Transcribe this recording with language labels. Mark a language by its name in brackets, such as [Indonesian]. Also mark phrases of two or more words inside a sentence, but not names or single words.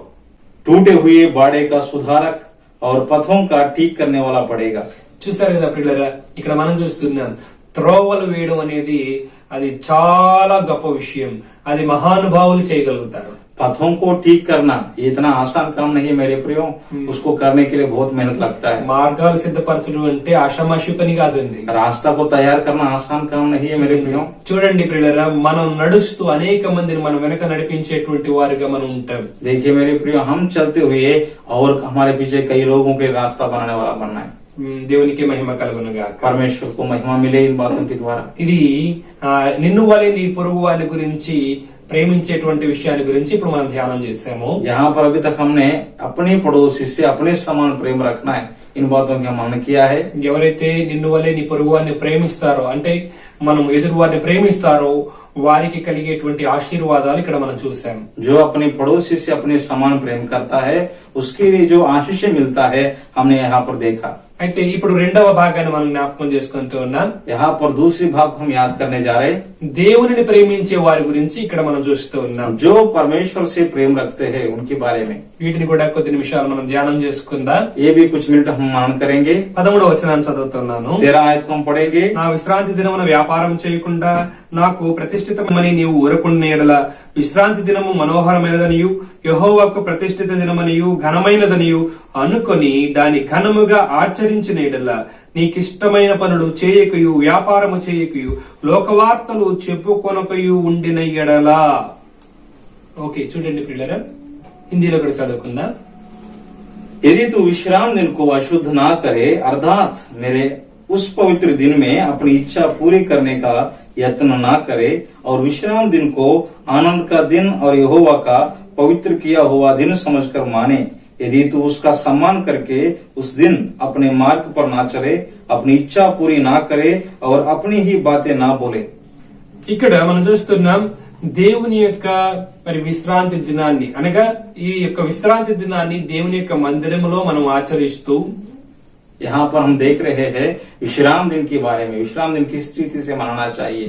[Hindi] टूटे हुए बाड़े का सुधारक और पथों का ठीक करने वाला पड़ेगा। [Telugu] చూసారు కదా ప్రియులారా, ఇక్కడ మనం చూస్తున్నాం త్రోవలు వేయడం అనేది అది చాలా గొప్ప విషయం. అది మహానుభావులు చేయగలుగుతారు. [Hindi] पथों को ठीक करना ये इतना आसान काम नहीं है मेरे प्रियो। उसको करने के लिए बहुत मेहनत लगता है। [Telugu] మార్గాలు సిద్ధపరచడం అంటే ఆషామాషి పని కాదండి. [Hindi] रास्ता को तैयार करना आसान काम नहीं है मेरे प्रियो। [Telugu] చూడండి ప్రియులారా, మనం నడుస్తూ అనేక మందిని మనం వెనక నడిపించేటువంటి వారిగా మనం ఉంటాం. [Hindi] देखिए मेरे प्रियो, हम चलते हुए और हमारे पीछे कई लोगों के रास्ता बनाने वाला बनना है। [Telugu] దేవునికి మహిమ కలుగునుగా. [Hindi] परमेश्वर को महिमा मिले इन बातों के द्वारा। [Telugu] ఇది నిన్ను వలె నీ పొరుగు వారి గురించి ప్రేమించేటువంటి విషయాల గురించి ఇప్పుడు మనం ధ్యానం చేసాము. [Hindi] यहाँ पर अभी तक हमने अपने पड़ोसी से अपने समान प्रेम रखना है, इन बातों की हमने किया है। [Telugu] ఎవరైతే నిన్ను వలె నీ పొరుగు వారిని ప్రేమిస్తారో, అంటే మనం ఎదురు వారిని ప్రేమిస్తారో వారికి కలిగేటువంటి ఆశీర్వాదాలు ఇక్కడ మనం చూసాం. [Hindi] जो अपने पड़ोसी से अपने समान प्रेम करता है उसके लिए जो आशीष मिलता है हमने यहाँ पर देखा। [Telugu] అయితే ఇప్పుడు రెండవ భాగాన్ని మనం జ్ఞాపకం చేసుకుంటూ ఉన్నాం. [Hindi] यहाँ पर दूसरी भाग हम याद करने जा रहे हैं। [Telugu] దేవునిని ప్రేమించే వారి గురించి ఇక్కడ మనం చూస్తూ ఉన్నాం. [Hindi] जो परमेश्वर से प्रेम रखते हैं उनके बारे में [Telugu] వీటిని కూడా కొద్ది నిమిషాలు మనం ధ్యానం చేసుకుందాం. [Hindi] ये भी कुछ मिनट हम मनन करेंगे। [Telugu] 13వ వచనాన్ని చదువుతున్నాను. [Hindi] 13 आयत को हम पढ़ेंगे। [Telugu] నా విశ్రాంతి దినమున వ్యాపారం చేయకుండా నాకు ప్రతిష్ఠితమని నీవు ఊరకున్న ఎడల విశ్రాంతి దినము మనోహరమైనదనియు యెహోవాకు ప్రతిష్ఠిత దినమనియు ఘనమైనదనియు అనుకొని దాని ఘనముగా ఆచరించిన ఎడల నీకిష్టమైన పనులు చేయకయు వ్యాపారము చేయకయు లోకవార్తలు చెప్పుకొనకయు ఉండిన ఎడల. ఓకే, చూడండి ప్రియులారా, హిందీలో కూడా చదువుకుందాం. [Hindi] यदि तू विश्राम दिन को अशुद्ध ना करे अर्थात मेरे उस पवित्र दिन में अपनी इच्छा पूरी करने का यत्न ना करे और विश्राम दिन को आनंद का दिन और यहोवा का पवित्र किया हुआ दिन समझकर माने, यदि तू उसका सम्मान करके उस दिन अपने मार्ग पर ना चले, अपनी इच्छा पूरी ना करे और अपनी ही बातें ना बोले। [Telugu] ఇక్కడ మనం చూస్తున్నాం దేవుని యొక్క మరి విశ్రాంతి దినాన్ని, అనగా ఈ యొక్క విశ్రాంతి దినాన్ని దేవుని యొక్క మందిరములో మనం ఆచరిస్తూ [Hindi] यहाँ पर हम देख रहे हैं विश्राम दिन के बारे में। विश्राम दिन किस रीति से मनाना चाहिए?